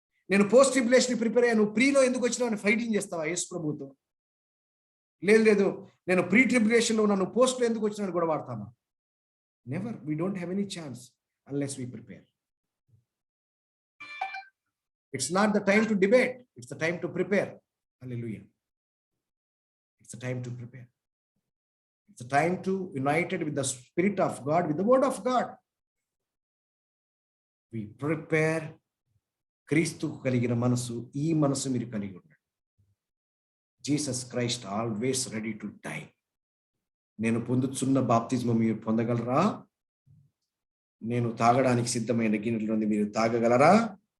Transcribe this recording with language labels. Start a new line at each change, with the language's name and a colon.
Telugu: నేను post tribulation prepare అయ్యా, నువ్వు ప్రీలో ఎందుకు వచ్చినావు అని ఫైటింగ్ చేస్తావా యేసు ప్రభుతో? లేదు, నేను ప్రీ ట్రిబులేషన్లో ఉన్నాను, పోస్ట్లో ఎందుకు వచ్చినావు గొడవాడతామా? Never.
English: We don't have any chance unless we prepare. It's not the time to debate. It's the time to prepare. Hallelujah. It's the time to prepare. It's the time to united with the Spirit of God, with the Word of God. We prepare.
Telugu: క్రీస్తు కలిగిన మనసు, ఈ మనసు మీరు కలిగి ఉండండి.
English: Jesus Christ always ready to die.
Telugu: నేను పొందుతున్న బాప్తిజం మీరు పొందగలరా? నేను తాగడానికి సిద్ధమైన గిన్నెలో మీరు తాగగలరా?